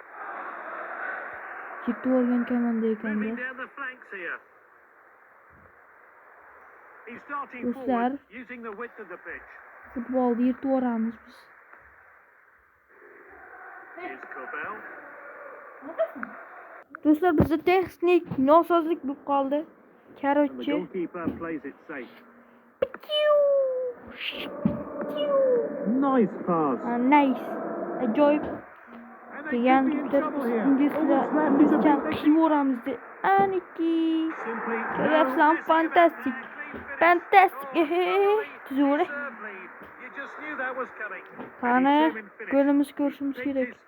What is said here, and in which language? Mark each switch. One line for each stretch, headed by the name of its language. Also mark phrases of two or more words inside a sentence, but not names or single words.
Uzbek: Ketib o'rgan komanda ekanda. Do'stlar, futbolni yirtib yuboramiz biz. Do'stlar, bizda texnik nosozlik bo'lib qoldi.
Russian: Короче.
English: Nice pass. Nice.
Uzbek: Ajoyib. Degan inglizcha qiyvoramiz. Aniki. Ko'ryapsan, fantastik.
English: Fantastic. Zo'r.
Uzbek: Qani, golimiz ko'rishimiz kerak.